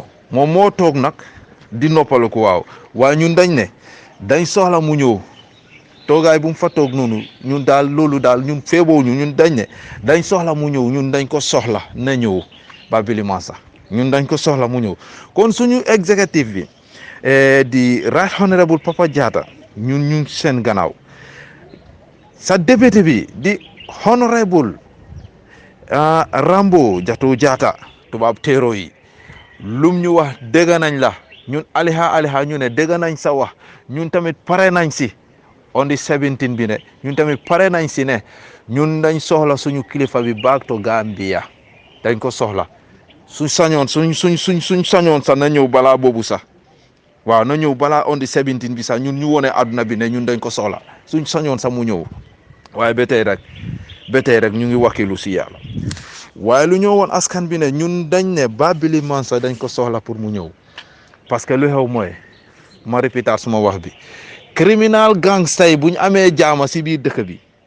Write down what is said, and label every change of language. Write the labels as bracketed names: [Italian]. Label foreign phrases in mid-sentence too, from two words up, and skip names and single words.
[Wolof] moom moo toog nag di noppalu ko waaw waaye ñun dañ ne dañ soxla mu ñëw toogaay bu mu fa toog noonu ñun daal loolu daal ñun feeboo ñun dañ ne dañ soxla mu ñëw ñun dañ ko soxla na ñëw Babili Mansa ñun dañ ko soxla mu ñëw kon suñu exécutif bi di [English] Right Honorable [Wolof] Papa Jatta ñun seen gannaaw sa député bi di Honorable Rambo Jato Jatta tubaab teero yi lum ñu wax dégg nañ la ñun aliha ñu ne dégg nañ sa wax ñun tamit pare nañ si [English] on the 17 [Wolof] bi ne ñun tamit pare nañ si ne ñun dañ soxla suñu kilifa bi [English] back to Gambia [Wolof] dañ ko soxla suñ sañoon suñ sañoon sax na ñëw balaa boobu sax waaw na ñëw balaa [English] on the 17 [Wolof] bi sax ñun ñu wone àdduna bi ne ñun dañ ko soxla suñ sañoon sax mu ñëw waaye ba tey rek ñu ngi wakilu si yàlla waaye lu ñëw woon askan bi ne ñun dañ ne Babili Mansa dañ ko soxla pour mu ñëw [French] parce que [Wolof] lu xew mooy ma répéter suma wax bi [English] criminal gangsta [Wolof] yi bu ñu amee jaama si biir dëkk bi